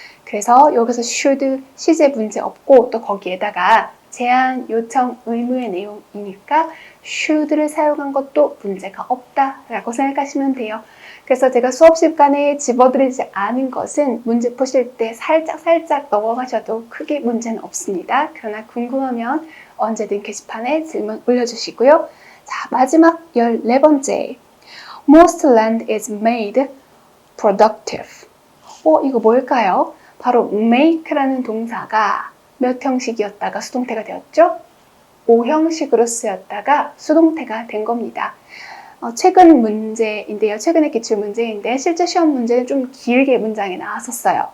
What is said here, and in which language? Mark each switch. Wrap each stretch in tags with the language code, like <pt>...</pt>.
<ko>그래서 여기서 should 시제 문제 없고 또 거기에다가 제한, 요청, 의무의 내용이니까 should를 사용한 것도 문제가 없다라고 생각하시면 돼요. 그래서 제가 수업 시간에 집어드리지 않은 것은 문제 푸실 때 살짝 넘어가셔도 크게 문제는 없습니다. 그러나 궁금하면 언제든 게시판에 질문 올려주시고요. 자, 마지막 14번째.</ko> <en>Most land is made productive.</en> <ko>이거 뭘까요? 바로 make라는 동사가 몇 형식이었다가 수동태가 되었죠? 5형식으로 쓰였다가 수동태가 된 겁니다. 최근 문제인데요. 최근에 기출 문제인데 실제 시험 문제는 좀 길게 문장이 나왔었어요.</ko>